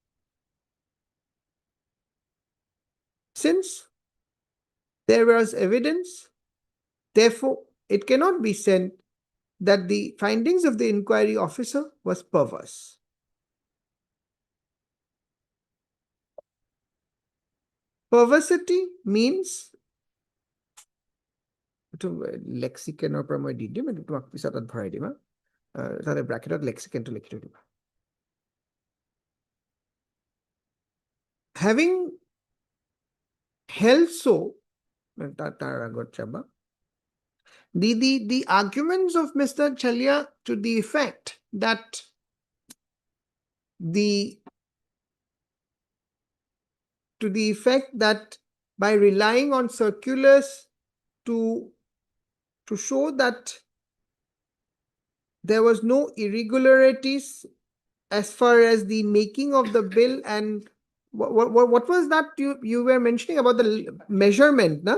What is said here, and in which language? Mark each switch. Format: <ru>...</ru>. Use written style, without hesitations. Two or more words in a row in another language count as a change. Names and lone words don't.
<en>Since there was evidence, therefore, it cannot be said that the findings of the inquiry officer was perverse. Perversity means lexicon or</en> <as>মই দি দিম এইটো তোমাক পিছত ভৰাই দিম তাতে ব্ৰেকেটত lexicon টো লিখি থৈ দিবা</as> <en>having held so</en> <as>তাৰ আগত যাবা</as> <en>the arguments of Mr. Chalia to the effect that by relying on circulars to show that there was no irregularities as far as the making of the bill and what was that you were mentioning about the measurement, no?</en>